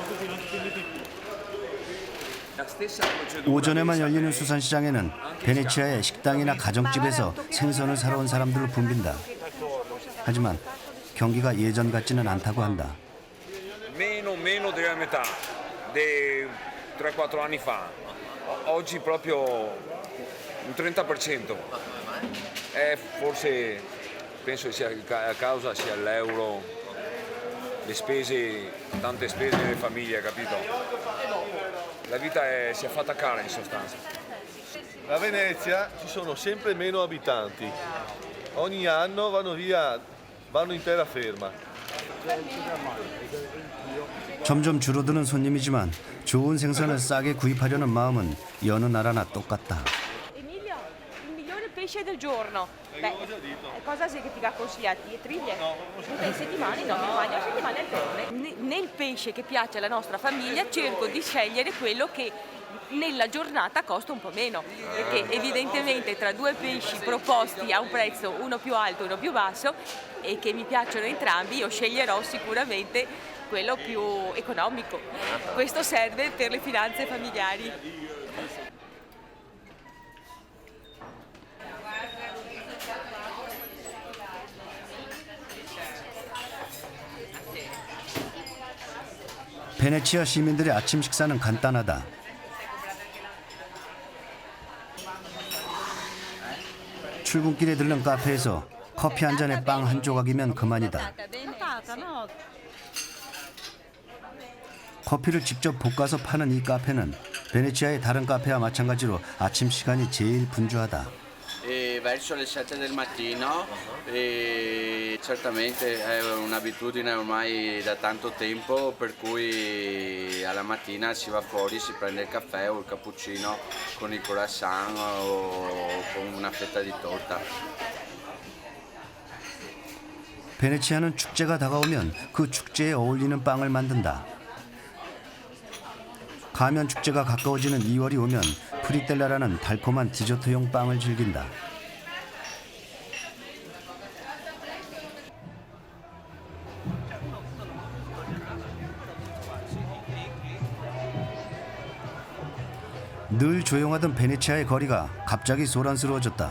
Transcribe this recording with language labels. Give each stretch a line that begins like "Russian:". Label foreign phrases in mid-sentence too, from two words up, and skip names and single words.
Korean: 오전에만 열리는 수산시장에는 베네치아의 식당이나 가정집에서 생선을 사러 온 사람들을 붐빈다. 하지만 경기가 예전 같지는 않다고 한다.
Italian: Meno della metà dei 3-4 anni fa. Oggi proprio un 30%. Forse penso sia a causa sia l'euro, le spese, tante spese delle famiglie, capito? La vita si è fatta cara in sostanza. A Venezia ci sono sempre meno abitanti. Ogni anno vanno in terraferma.
Korean: 점점 줄어드는 손님이지만 좋은 생선을 싸게 구입하려는 ma음은 여느 나라나 똑같다.
Italian: Emilio, il migliore pesce del giorno. Beh, cosa sei che ti ha consigliati? Triglie? In settimane no, mi mangio settimane alterne. Nel pesce che piace alla nostra famiglia cerco di scegliere quello che nella giornata costa un po' meno, perché evidentemente tra due pesci proposti a un prezzo uno più alto e uno più basso e che mi piacciono entrambi, io sceglierò sicuramente quello più economico. Questo serve per le finanze familiari.
Korean: 베네치아 시민들의 아침 식사는 간단하다. 출근길에 들른 카페에서 커피 한 잔에 빵 한 조각이면 그만이다. 커피를 직접 볶아서 파는 이 카페는 베네치아의 다른 카페와 마찬가지로 아침 시간이 제일 분주하다.
Italian: Verso le 7 del mattino e certamente è un'abitudine ormai da tanto tempo per cui alla mattina si va fuori, si prende il caffè o il cappuccino con il croissant o con una fetta di torta.
Korean: 베네치아는 축제가 다가오면 그 축제에 어울리는 빵을 만든다. 가면 축제가 가까워지는 2월이 오면 프리텔라라는 달콤한 디저트용 빵을 즐긴다. 늘 조용하던 베네치아의 거리가 갑자기 소란스러워졌다.